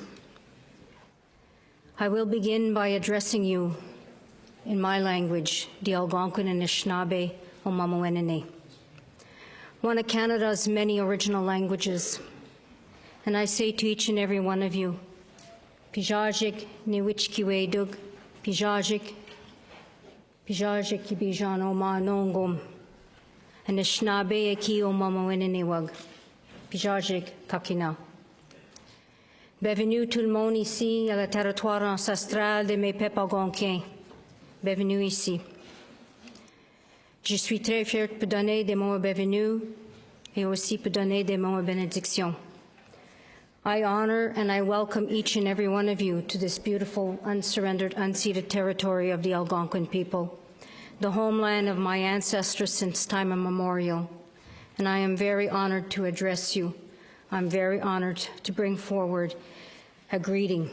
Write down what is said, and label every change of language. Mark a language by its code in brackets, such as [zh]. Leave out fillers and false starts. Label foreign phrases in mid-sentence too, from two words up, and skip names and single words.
[en] I will begin by addressing you in my language, the Algonquin [alq] Anishinaabe o Mamawenene, [en] one of Canada's many original languages. And I say to each and every one of you, [alq] Pijajik niwichkiwedug, Pijajik Ibijan o ma nongom, Anishinaabe eki o Mamawenene wag, Pijajik kakina. [fr] Bienvenue tout le monde ici à la territoire ancestral de mes peuples algonquins. Bienvenue ici. Je suis très fière de donner des mots de bienvenue et aussi de donner des mots de bénédiction. [en] I honor and I welcome each and every one of you to this beautiful, unsurrendered, unceded territory of the Algonquin people, the homeland of my ancestors since time immemorial. And I am very honored to address you. I'm very honored to bring forward a greeting.